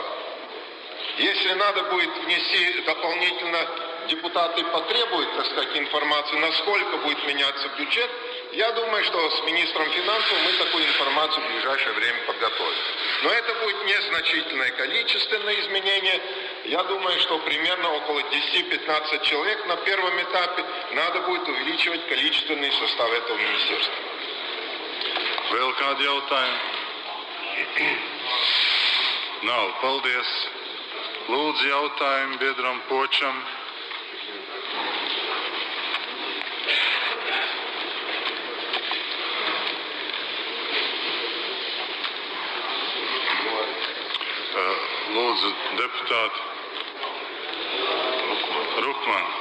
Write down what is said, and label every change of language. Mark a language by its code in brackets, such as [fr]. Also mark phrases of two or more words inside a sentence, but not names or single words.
[ru] Если надо будет внести дополнительно, депутаты потребуют, информацию, насколько будет меняться бюджет, я думаю, что с министром финансов мы такую информацию в ближайшее время подготовим. Но это будет незначительное количественное изменение. Я думаю, что примерно около 10-15 человек на первом этапе надо будет увеличивать количественный состав этого министерства. [lv] Vēl kādi jautājumi? Nav. Paldies. Lūdzu jautājumu biedram Počam. Lūdzu deputāti Rukman.